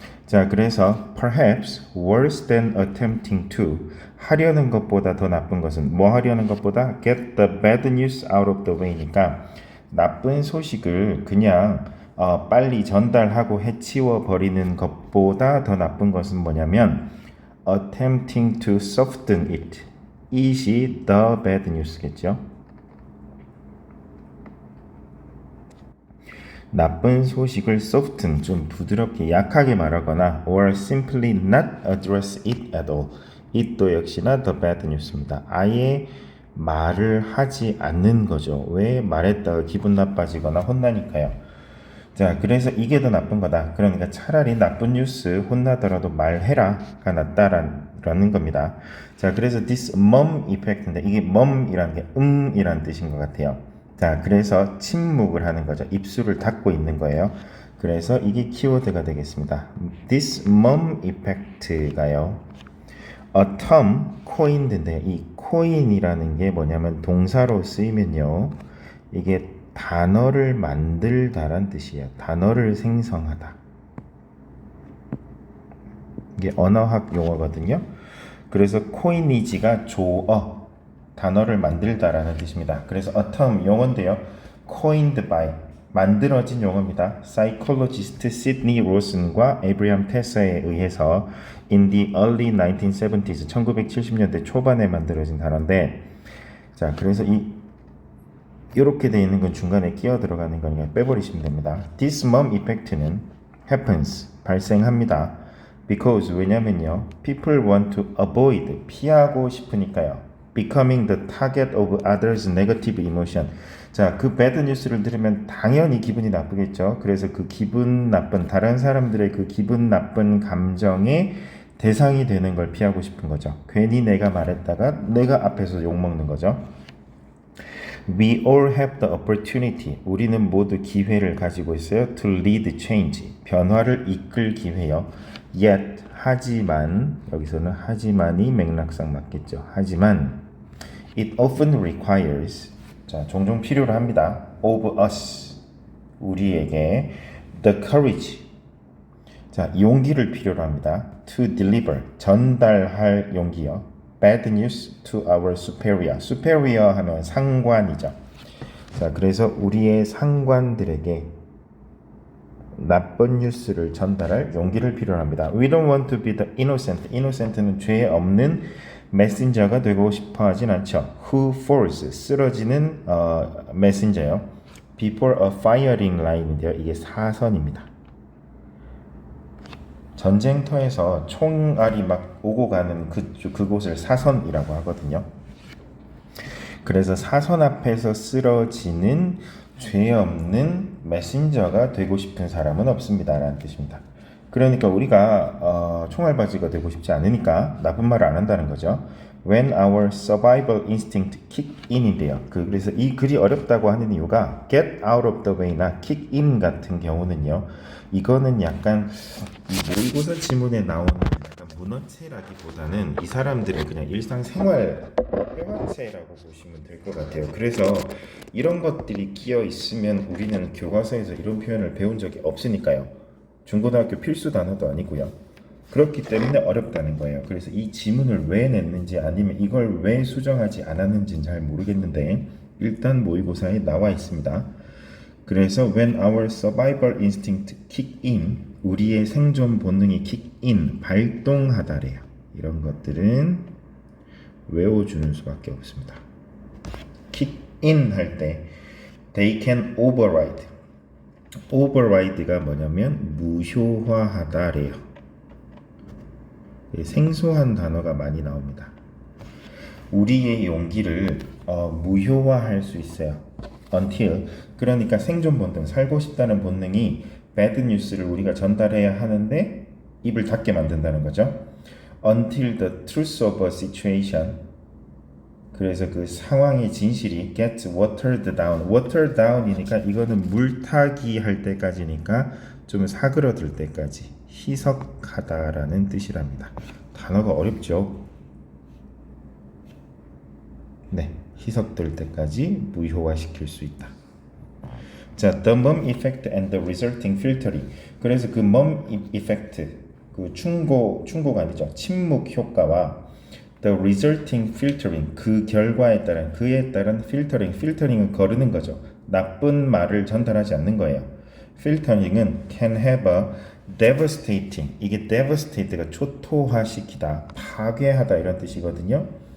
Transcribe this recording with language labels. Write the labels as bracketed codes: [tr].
[ko] 자, 그래서 [en] perhaps worse than attempting to, [ko] 하려는 것보다 더 나쁜 것은, 뭐 하려는 것보다 [en] get the bad news out of the way [ko] 니까 나쁜 소식을 그냥 빨리 전달하고 해치워버리는 것보다 더 나쁜 것은 뭐냐면 [en] attempting to soften it, [ko] it이 [en] the bad news [ko] 겠죠. 나쁜 소식을 soften, 좀 부드럽게 약하게 말하거나 [en] or simply not address it at all. [ko] it도 역시나 [en] the bad news [ko] 입니다. 아예 말을 하지 않는 거죠. 왜? 말했다가 기분 나빠지거나 혼나니까요. 자, 그래서 이게 더 나쁜 거다. 그러니까 차라리 나쁜 뉴스 혼나더라도 말해라가 낫다라는 겁니다. 자, 그래서 [en] this mum effect [ko] 인데 이게 mum이라는 게 이라는 뜻인 것 같아요. 자, 그래서 침묵을 하는 거죠. 입술을 닫고 있는 거예요. 그래서 이게 키워드가 되겠습니다. [en] This mum effect가요. A term coined [ko] 인데 이 coin이라는 게 뭐냐면 동사로 쓰이면요. 이게 단어를 만들다란 뜻이에요. 단어를 생성하다. 이게 언어학 용어거든요. 그래서 coinage가 조어, 단어를 만들다라는 뜻입니다. 그래서 a term 용어인데요. [en] coined by, [ko] 만들어진 용어입니다. psychologist Sidney Lawson과 Abraham Tess에 의해서 [en] in the early 1970s, [ko] 1970년대 초반에 만들어진 단어인데, 자, 그래서 이렇게 되어 있는 건 중간에 끼어 들어가는 거니까 빼버리시면 됩니다. [en] This mum effect는 happens, [ko] 발생합니다. [en] Because, [ko] 왜냐면요, [en] people want to avoid, [ko] 피하고 싶으니까요. [en] Becoming the target of others' negative emotion. [ko] 자, 그 [en] bad news [ko] 를 들으면 당연히 기분이 나쁘겠죠. 그래서 그 기분 나쁜, 다른 사람들의 그 기분 나쁜 감정의 대상이 되는 걸 피하고 싶은 거죠. 괜히 내가 말했다가 내가 앞에서 욕먹는 거죠. [en] We all have the opportunity. [ko] 우리는 모두 기회를 가지고 있어요. [en] To lead change. [ko] 변화를 이끌 기회요. Yet, 하지만, 여기서는 하지만이 맥락상 맞겠죠. 하지만 [en] it often requires, [ko] 자, 종종 필요로 합니다. [en] of us, [ko] 우리에게 [en] the courage, [ko] 자, 용기를 필요로 합니다. [en] to deliver, [ko] 전달할 용기요. [en] bad news to our superior. [ko] superior 하면 상관이죠. 자, 그래서 우리의 상관들에게 나쁜 뉴스를 전달할 용기를 필요로 합니다. [en] We don't want to be the innocent. [ko] innocent는 죄 없는 메신저가 되고 싶어 하진 않죠. [en] Who falls, [ko] 쓰러지는 메신저요. [en] Before a firing line인데요. [ko] 이게 사선입니다. 전쟁터에서 총알이 막 오고 가는 그곳을 사선이라고 하거든요. 그래서 사선 앞에서 쓰러지는 죄 없는 메신저가 되고 싶은 사람은 없습니다 라는 뜻입니다. 그러니까 우리가 총알바지가 되고 싶지 않으니까 나쁜 말을 안 한다는 거죠. [en] When our survival instinct kick in인데요. [ko] 그래서 이 글이 어렵다고 하는 이유가 [en] get out of the way [ko] 나 [en] kick in [ko] 같은 경우는요. 이거는 약간 이 모의고사 지문에 나오는 약간 문어체라기보다는 이 사람들의 그냥 일상생활 회화체라고 보시면 될 것 같아요. 그래서 이런 것들이 끼어 있으면 우리는 교과서에서 이런 표현을 배운 적이 없으니까요. 중고등학교 필수 단어도 아니고요. 그렇기 때문에 어렵다는 거예요. 그래서 이 지문을 왜 냈는지 아니면 이걸 왜 수정하지 않았는지는 잘 모르겠는데 일단 모의고사에 나와 있습니다. 그래서 [en] when our survival instinct kick in, [ko] 우리의 생존 본능이 [en] kick in, [ko] 발동하다래요. 이런 것들은 외워주는 수밖에 없습니다. [en] kick in [ko] 할 때 [en] they can override. [ko] override가 뭐냐면 무효화하다래요. 생소한 단어가 많이 나옵니다. 우리의 용기를 무효화할 수 있어요. until, 그러니까 생존 본능, 살고 싶다는 본능이 [en] bad news [ko] 를 우리가 전달해야 하는데 입을 닫게 만든다는 거죠. [en] until the truth of a situation, [ko] 그래서 그 상황의 진실이 [en] gets watered down. watered down [ko] 이니까 이거는 물타기 할 때까지니까 좀 사그러들 때까지 희석하다라는 뜻이랍니다. 단어가 어렵죠? 네, 희석될 때까지 무효화시킬 수 있다. [en] 자, the mum effect and the resulting filtering. [ko] 그래서 그 [en] mum effect, [ko] 그 충고가 아니죠. 침묵 효과와 [en] the resulting filtering, [ko] 그 결과에 따른, 그에 따른 filtering. filtering은 거르는 거죠. 나쁜 말을 전달하지 않는 거예요. filtering은 [en] can have a devastating, [ko] 이게 devastate가 초토화시키다, 파괴하다 이런 뜻이거든요.